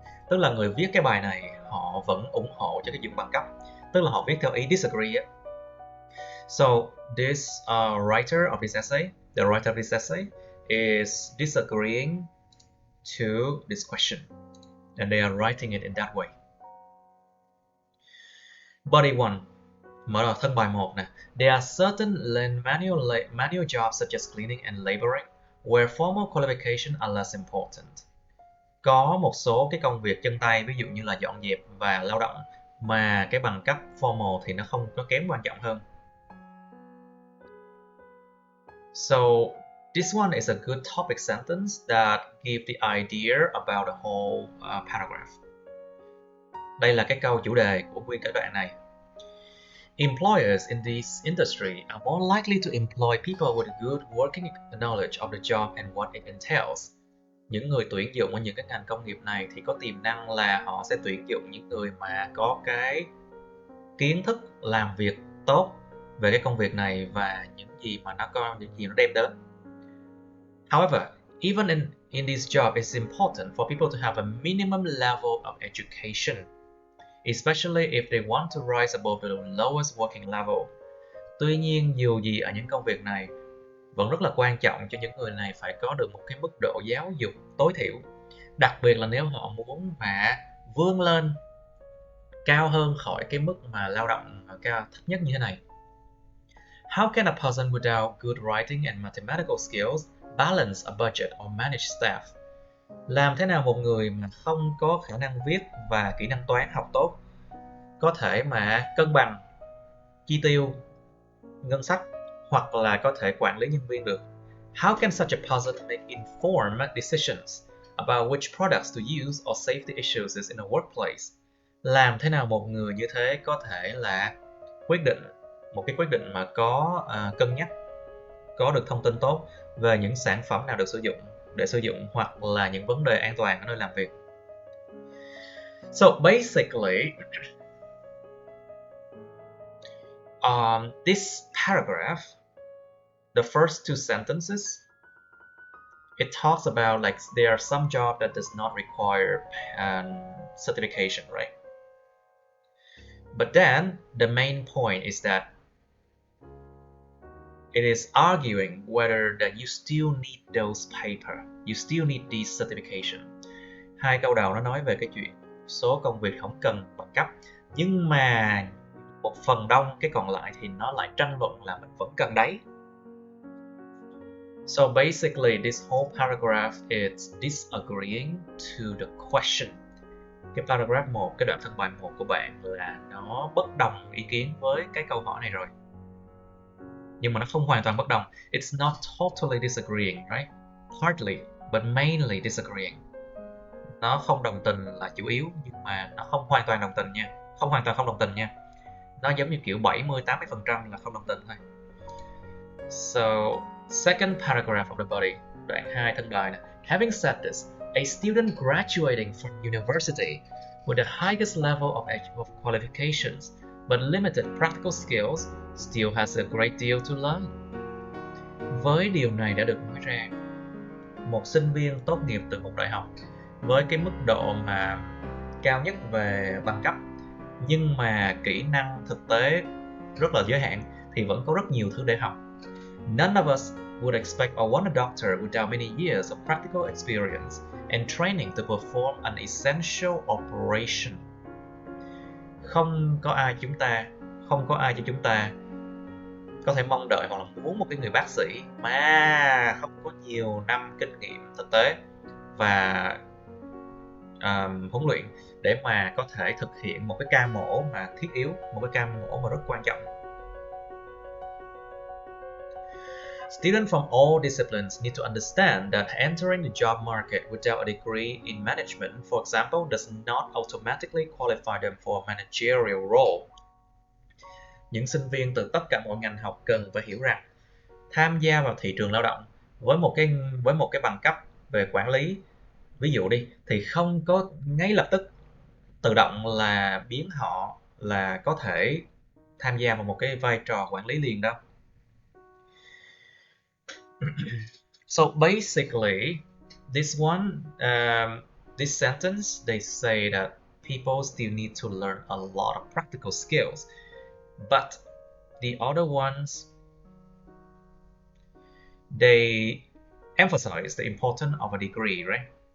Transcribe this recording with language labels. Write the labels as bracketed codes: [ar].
[vi] Tức là người viết cái bài này họ vẫn ủng hộ cho cái chuyện bằng cấp. Tức là họ viết theo ý disagree á. [en] So this writer of this essay, the writer of this essay is disagreeing to this question, and they are writing it in that way. Body 1. [vi] Mở đầu thân bài 1 nè. [en] There are certain manual jobs such as cleaning and laboring where formal qualifications are less important. [vi] Có một số cái công việc chân tay, ví dụ như là dọn dẹp và lao động, mà cái bằng cấp formal thì nó không có kém quan trọng hơn. [en] So this one is a good topic sentence that gives the idea about the whole paragraph. [vi] Đây là cái câu chủ đề của nguyên cái đoạn này. [en] Employers in this industry are more likely to employ people with good working knowledge of the job and what it entails. [vi] Những người tuyển dụng ở những cái ngành công nghiệp này thì có tiềm năng là họ sẽ tuyển dụng những người mà có cái kiến thức làm việc tốt về cái công việc này và những gì nó đem đến. [en] However, even in this job, it's important for people to have a minimum level of education, especially if they want to rise above the lowest working level. [vi] Tuy nhiên dù gì ở những công việc này vẫn rất là quan trọng cho những người này phải có được một cái mức độ giáo dục tối thiểu, đặc biệt là nếu họ muốn mà vươn lên cao hơn khỏi cái mức mà lao động cao thấp nhất như thế này. [en] How can a person without good writing and mathematical skills balance a budget or manage staff? [vi] Làm thế nào một người mà không có khả năng viết và kỹ năng toán học tốt có thể mà cân bằng chi tiêu, ngân sách hoặc là có thể quản lý nhân viên được? [en] How can such a person make informed decisions about which products to use or safety issues in a workplace? [vi] Làm thế nào một người như thế có thể là một cái quyết định mà có cân nhắc, có được thông tin tốt về những sản phẩm nào được sử dụng hoặc là những vấn đề an toàn ở nơi làm việc. [en] So basically, this paragraph, the first two sentences, it talks about like there are some jobs that does not require certification, right? But then the main point is that it is arguing whether that you still need those paper, you still need these certification. [vi] Hai câu đầu nó nói về cái chuyện số công việc không cần bằng cấp, nhưng mà một phần đông cái còn lại thì nó lại tranh luận là mình vẫn cần đấy. [en] So basically this whole paragraph is disagreeing to the question. [vi] Cái paragraph 1, cái đoạn thân bài 1 của bạn là nó bất đồng ý kiến với cái câu hỏi này rồi. Nhưng mà nó không hoàn toàn bất đồng. [en] It's not totally disagreeing, right? Partly, but mainly disagreeing. [vi] Nó không đồng tình là chủ yếu, nhưng mà nó không hoàn toàn đồng tình nha. Không hoàn toàn không đồng tình nha. Nó giống như kiểu 70-80% là không đồng tình thôi. [en] So, second paragraph of the body, [vi] đoạn 2 thân bài này. [en] Having said this, a student graduating from university with the highest level of qualifications but limited practical skills still has a great deal to learn. [vi] Với điều này đã được nói ra, một sinh viên tốt nghiệp từ một đại học với cái mức độ mà cao nhất về bằng cấp nhưng mà kỹ năng thực tế rất là giới hạn thì vẫn có rất nhiều thứ để học. [en] None of us would expect or want a doctor without many years of practical experience and training to perform an essential operation. [vi] Không có ai cho chúng ta có thể mong đợi hoặc là muốn một cái người bác sĩ mà không có nhiều năm kinh nghiệm thực tế và huấn luyện để mà có thể thực hiện một cái ca mổ mà thiết yếu, một cái ca mổ mà rất quan trọng. [en] Students from all disciplines need to understand that entering the job market without a degree in management, for example, does not automatically qualify them for a managerial role. [vi] Những sinh viên từ tất cả mọi ngành học cần phải hiểu rằng tham gia vào thị trường lao động với một cái bằng cấp về quản lý, ví dụ đi, thì không có ngay lập tức tự động là biến họ là có thể tham gia vào một cái vai trò quản lý liền đâu. [en] So basically, this sentence, they say that people still need to learn a lot of practical skills, but the other ones, they emphasize the importance of a degree, right?